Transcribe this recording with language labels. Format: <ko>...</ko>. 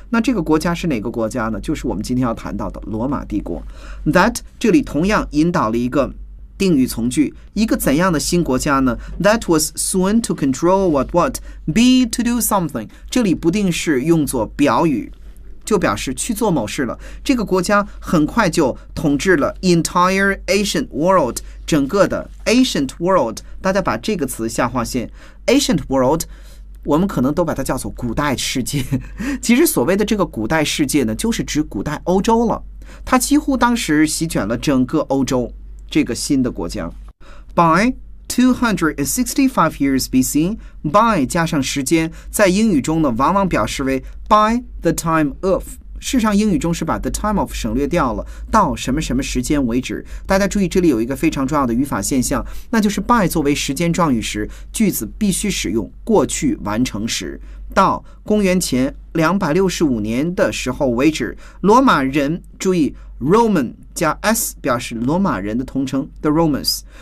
<zh>那这个国家是哪个国家呢？就是我们今天要谈到的罗马帝国。 That 这里同样引导了一个定语从句，一个怎样的新国家呢？</zh> <en>That was soon to control what be to do something。</en> <zh>这里不定式用作表语，就表示去做某事了。这个国家很快就统治了</zh> <en>entire ancient world，</en> <zh>整个的 ancient world。大家把这个词下划线， ancient world 我们可能都把它叫做古代世界。其实所谓的这个古代世界呢，就是指古代欧洲了。它几乎当时席卷了整个欧洲，这个新的国家。</zh> <en>by 265 years BC，</en> <zh>by 加上时间，在英语中呢往往表示为</zh> <en>by the time of。</en> <zh>事实上英语中是把 the time of 省略掉了，到什么什么时间为止。大家注意，这里有一个非常重要的语法现象，那就是 by 作为时间状语时，句子必须使用过去完成时。到公元前265年的时候为止，罗马人，注意 Roman 加 s 表示罗马人的通称 the Romans。</zh>